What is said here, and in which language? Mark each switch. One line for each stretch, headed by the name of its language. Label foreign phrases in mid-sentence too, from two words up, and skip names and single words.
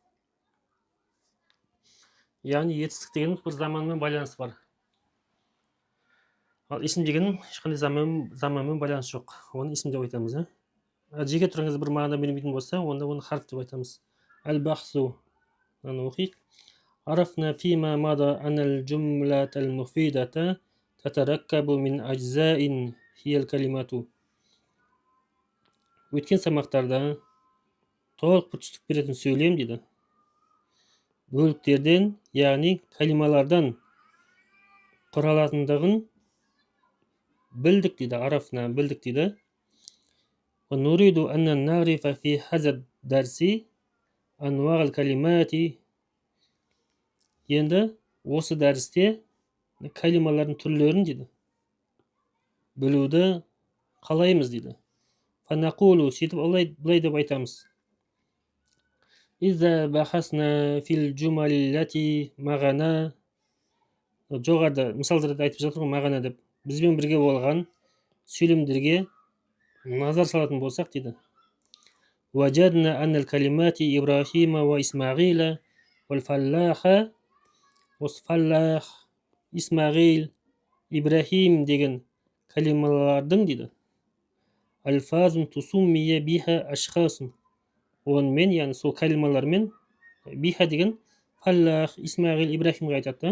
Kazakh: Яғни етістік деген бір заманмен байланысы бар. Ал исім деген ешқандай заманмен байланысы жоқ. Оны исім деп айтамыз. Жеке тұрыңыз бір мағына бермейтін болса, онда оны харп деп айтамыз. Ал-бахсу. Оны оқиық.
Arabic: عرفنا فيما مضى أن الجملة المفيدة تتركب من أجزاء هي الكلمات.
Kazakh: Өткен сабақтарда толық бір түсінік беретін сөйлем дейді. Бөліктерден, яғни калималардан құралатындығын білдік дейді. Арафна білдік дейді.
Arabic: ونريد أن نعرف في هذا الدرس أنواع الكلمات.
Kazakh: Енді осы дәрісте калималардың түрлерін дейді. Білуді қалаймыз дейді.
Arabic: فنقول,
Kazakh: сөйтіп былай деп айтамыз.
Arabic: إذا بحثنا في الجمل التي معنا.
Kazakh: Жоғарда мысалдарды айтып жатыр ғой, мағана деп. Бізбен бірге болған сөйлемдерге назар салатын болсақ дейді.
Arabic: وجدنا أن الكلمات إبراهيم وإسماعيل والفلاح.
Kazakh: Осы фаллах, Исмағил, Ибрахим деген калималардың дейді.
Arabic: ألفاظ تسمى بها أشخاص.
Kazakh: Онымен, яғни сол калималармен, биха деген фаллах, Исмағил, Ибрахимға айтады.